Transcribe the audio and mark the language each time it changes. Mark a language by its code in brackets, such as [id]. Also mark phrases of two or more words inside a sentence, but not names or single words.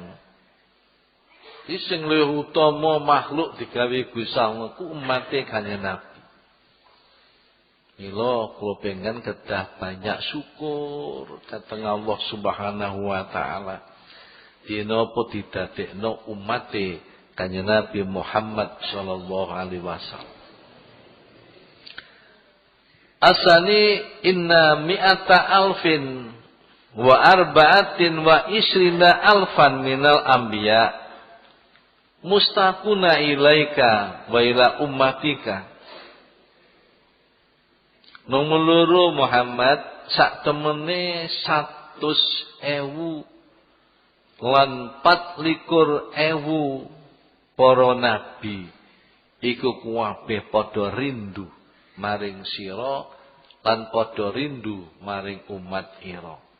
[jv] Iki sing luwih utama makhluk digawe Gusti Allah ku umate Kanjeng Nabi. Mila kula pengen kedah banyak syukur dhateng Allah [ar] سبحانه وتعالى. [jv] Dina apa didadekno umate Kanjeng Nabi Muhammad [ar] صلى الله عليه وسلم. الثاني إن مائة ألف وأربعة وعشرين ألفا من الأنبياء مشتاقون إليك وإلى أمتك. [jv] Nomor loro Muhammad sak temene 100.000 lan 24.000 para nabi iku kabeh padha rindu maring sira lan padha rindu maring umat ira.